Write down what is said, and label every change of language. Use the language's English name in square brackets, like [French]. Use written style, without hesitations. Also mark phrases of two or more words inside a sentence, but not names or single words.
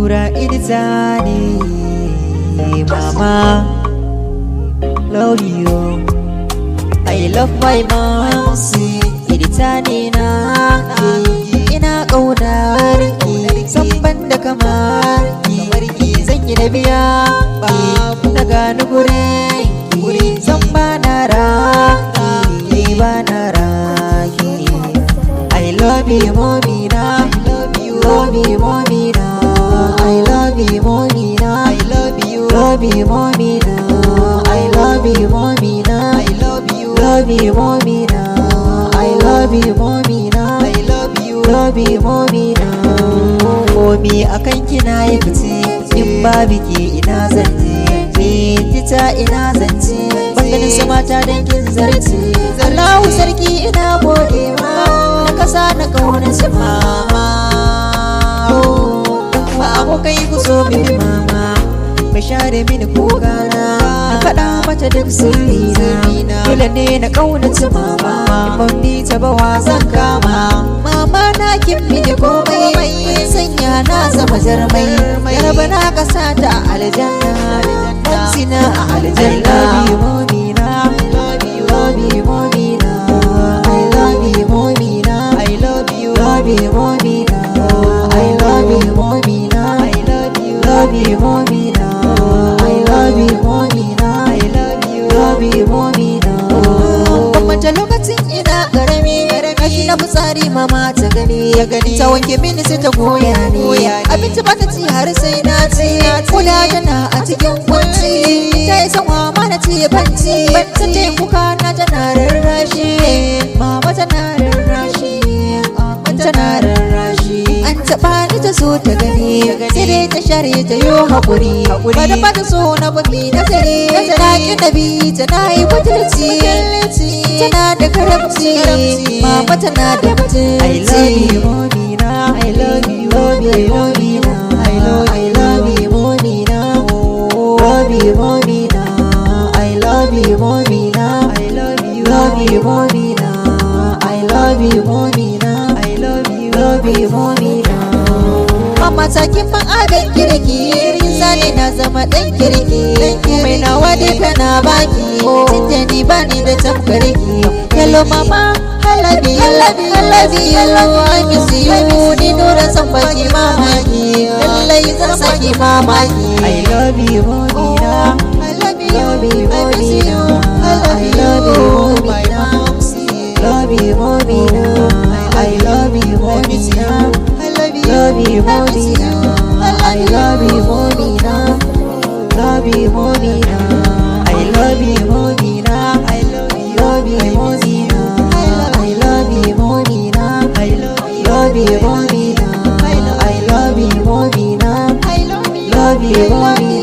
[English] Iditani, mama, love you. I love my mom. [Hausa] Iditani na ina ƙaunar ki, san ban da kamar ki, zan yi da biya na gani gurin ki, san ba na raki, ba na raki. [English] I love you mommy na, love you mommy na, I love you mommy na, I love you mommy na, I love you mommy na, I love you mommy na, I love you mommy na, I love you mommy na. [Hausa] Mommy akan kina yi fice, in ba biki ina zance, tita ina zance, bangaren su mata dangin zarce. Allahu sarki ina godewa, na kasa na kaunar su mama. Ba abokai ku so mini mama, mai share mini kogana, na faɗa mata duk sirrina. Dole ne na kaunaci mama, in ban bi ta ba wa zan kama. Mama na kin mini komai, sanya na zama jarmai, yarba na kasa ta aljanna, mamsina a aljanna. [English] I love you mommy na, love you mommy na, I love you mommy na, I love you mommy na, I love you mommy na, I love you mommy na, I love you mommy na, I love you mommy na. [Hausa] Bambanta lokacin ina karami, kashi na fitsari mama ta gani, ta wanke mini sai ta goya ni, abinci ba ta ci har sai na ci, kula tana a cikin kunci, ta yi sanwa ma na ci banci, ta ce kuka na tana rarrashi, mama tana rarrashi, tana rarrashi. An taɓa ni ta so ta gani, sai dai ta share ta yi haƙuri, ba da bata so na baki na tare, tana ƙi nabi tana yi butulci, tana da karamci, mama tana da mutunci. [English] I love you mommy na, I love you mommy na, I love you mommy na, love you mommy na, I love you mommy na, I love you mommy na, I love you mommy na, I love you mommy na. [Hausa] Mama ta kin ban abin kirki, sani na zama ɗan kirki, mai nawa dai kana baki, tunda ni bani da tamkarki. [English] Hello mama, I love you, I miss you, [Hausa] ni nura san baki mamaki, lallai zan saki mamaki. [English] I love you mommy na, I love you mommy na, I love you mommy na, love you mommy na, I love you mommy na, love you mommy na, I love you mommy na, love you mommy na, I love you mommy na, I love you mommy na, I love you mommy na, I love you mommy na, I love you mommy na, I love you mommy na.